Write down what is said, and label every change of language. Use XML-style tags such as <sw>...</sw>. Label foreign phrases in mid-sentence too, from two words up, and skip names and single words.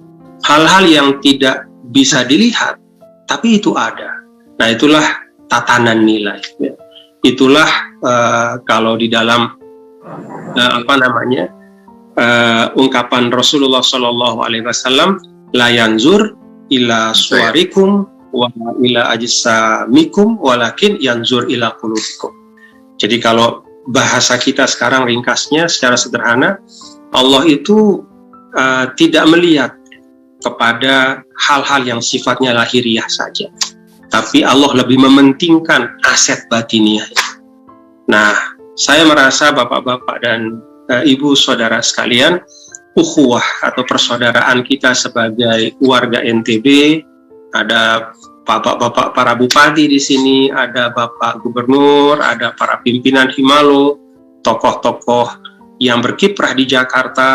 <id>Hal-hal yang tidak bisa dilihat, tapi itu ada. Nah, itulah tatanan nilai. Ya. Itulah kalau di dalam ungkapan</id> <ar>Rasulullah SAW, لا ينظر إلى صوركم وإلى أجسامكم ولكن ينظر إلى قلوبكم.</ar> <id>Jadi kalau bahasa kita sekarang ringkasnya secara sederhana, Allah itu tidak melihat kepada hal-hal yang sifatnya lahiriah saja, tapi Allah lebih mementingkan aset batiniah. Nah, saya merasa bapak-bapak dan ibu saudara sekalian, ukhuwah atau persaudaraan kita sebagai warga NTB, ada bapak-bapak para bupati di sini, ada bapak gubernur, ada para pimpinan Himalo, tokoh-tokoh yang berkiprah di Jakarta.</id>